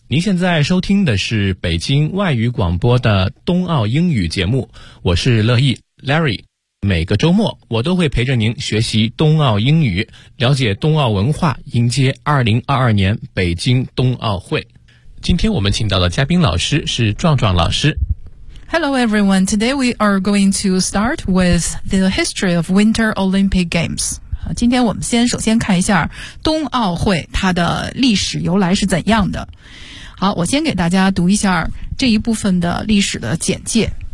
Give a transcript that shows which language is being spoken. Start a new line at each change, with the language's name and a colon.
Chinese: 您现在收听的是北京外语广播的冬奥英语节目，我是乐意 Larry。每个周末我都会陪着您学习冬奥英语，了解冬奥文化，迎接2022年北京冬奥会。今天我们请到的嘉宾老师是壮壮老师。
English: Hello everyone, today we are going to start with the history of Winter Olympic Games.
Chinese: 今天我们首先看一下冬奥会它的历史由来是怎样的。好，我先给大家读一下这一部分的历史的简介。